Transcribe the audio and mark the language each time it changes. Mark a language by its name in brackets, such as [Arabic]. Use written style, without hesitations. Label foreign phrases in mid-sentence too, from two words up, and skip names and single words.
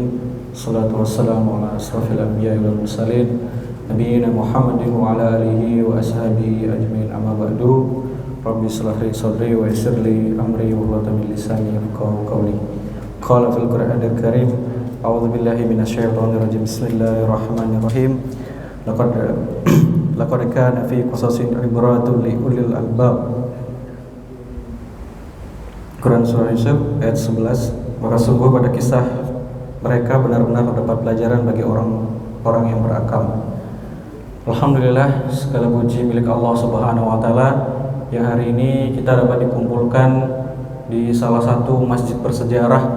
[Arabic] الصلاة والسلام على أشرف الأنبياء والمرسلين نبينا محمد وعلى آله وأصحابه أجمعين، أما بعد. رب اشرح لي صدري ويسر لي أمري واحلل عقدة من لساني يفقهوا قولي. قال في القرآن الكريم، أعوذ بالله من الشيطان الرجيم. بسم الله الرحمن الرحيم. لقد كان في قصص عبرة لأولي الألباب. [Indonesian] Quran Surah Yusuf ayat 11. Maka sungguh pada kisah mereka benar-benar terdapat pelajaran bagi orang-orang yang berakal. Alhamdulillah, segala puji milik Allah [Arabic] سبحانه وتعالى [Indonesian] yang hari ini kita dapat dikumpulkan di salah satu masjid bersejarah.